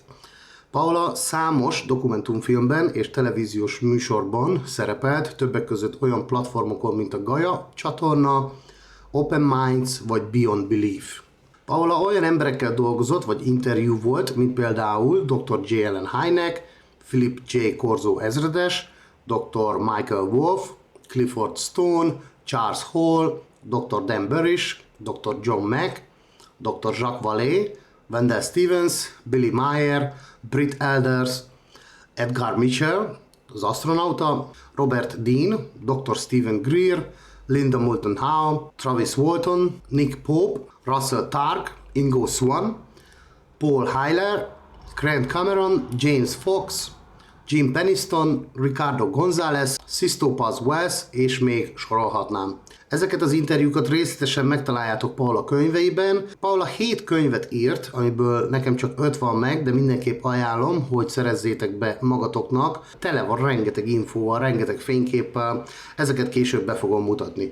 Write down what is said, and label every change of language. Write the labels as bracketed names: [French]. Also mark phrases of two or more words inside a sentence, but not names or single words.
[Hungarian] Paola számos dokumentumfilmben és televíziós műsorban szerepelt, többek között olyan platformokon, mint a Gaia csatorna, Open Minds vagy Beyond Belief. Paola olyan emberekkel dolgozott, vagy interjú volt, mint például dr. J. Allen Hynek, Philip J. Corso Ezredes, dr. Michael Wolff, Clifford Stone, Charles Hall, dr. Dan Burish, dr. John Mack, dr. Jacques Vallée, Wendell Stevens, Billy Meier, Britt Elders, Edgar Mitchell, az asztronauta, Robert Dean, dr. Stephen Greer, Linda Moulton Howe, Travis Walton, Nick Pope, Russell Targ, Ingo Swann, Paul Heiler, Grant Cameron, James Fox, Jim Peniston, Ricardo González, Sixto Paz Wells, és még sorolhatnám. Ezeket az interjúkat részletesen megtaláljátok Paola könyveiben. Paola 7 könyvet írt, amiből nekem csak 5 van meg, de mindenképp ajánlom, hogy szerezzétek be magatoknak. Tele van rengeteg infóval, rengeteg fényképpel, ezeket később be fogom mutatni.